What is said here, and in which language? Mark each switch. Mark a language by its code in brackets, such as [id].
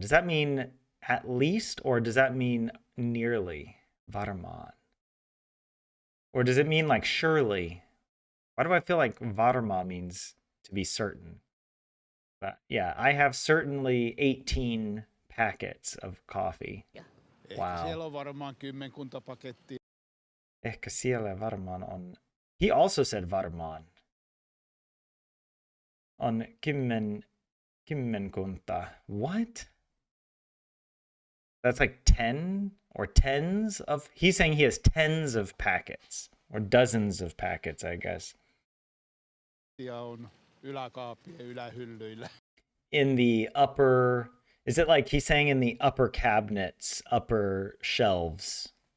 [en] Does that mean at least, or does that mean nearly? Varman. Or does it mean like surely? Why do I feel like varma means to be certain? But yeah, I have certainly 18 packets of coffee. [fi] Ehkä [en] Wow. [fi] siellä on varmaan kymmenkunta pakettia. Ehkä siellä varmaan on. [en] He also said [fi] varmaan. On kymmenkunta. What? [en] That's like 10 or tens of. He's saying he has tens of packets or dozens of packets, I guess. [fi] On yläkaapien ylähyllyillä. [en] In the upper. Is it like he's saying in the upper cabinets, upper shelves?